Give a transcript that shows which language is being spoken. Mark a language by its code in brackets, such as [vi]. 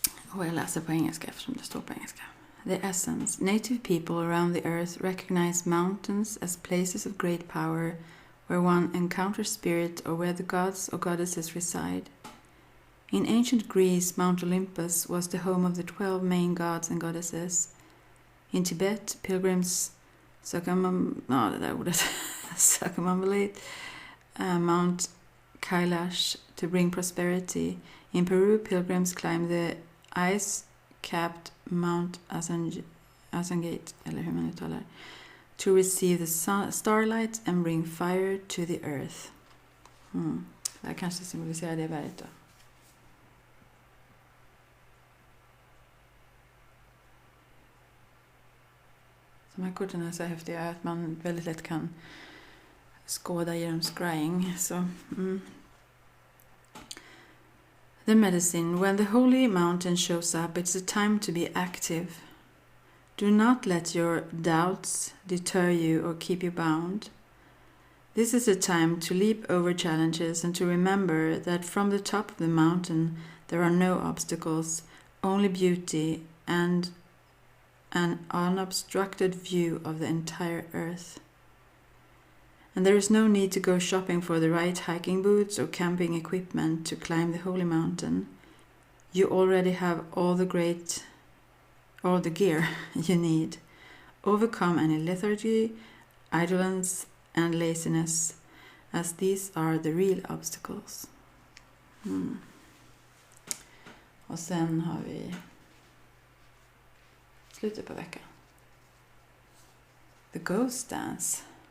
[sv] Och jag läser på engelska eftersom det står på engelska. [en] The essence. Native people around the earth recognize mountains as places of great power where one encounters spirit or where the gods or goddesses reside. In ancient Greece, Mount Olympus was the home of the 12 main gods and goddesses. In Tibet, pilgrims circumambulate Mount Kailash to bring prosperity. In Peru, pilgrims climb the ice-capped Mount Asangate, [sv] eller hur man uttalar, [en] to receive the starlight and bring fire to the earth. [sv] Det här kanske symboliserar det berget då. De här korten är så häftiga att man väldigt lätt kan skåda genom scrying. [en] Så, The medicine. When the holy mountain shows up, it's a time to be active. Do not let your doubts deter you or keep you bound. This is a time to leap over challenges and to remember that from the top of the mountain there are no obstacles, only beauty and an unobstructed view of the entire earth. And there is no need to go shopping for the right hiking boots or camping equipment to climb the holy mountain. You already have all the gear you need. Overcome any lethargy, idleness and laziness, as these are the real obstacles. [sv] Och sen har vi slutet på veckan. [en] The Ghost Dance.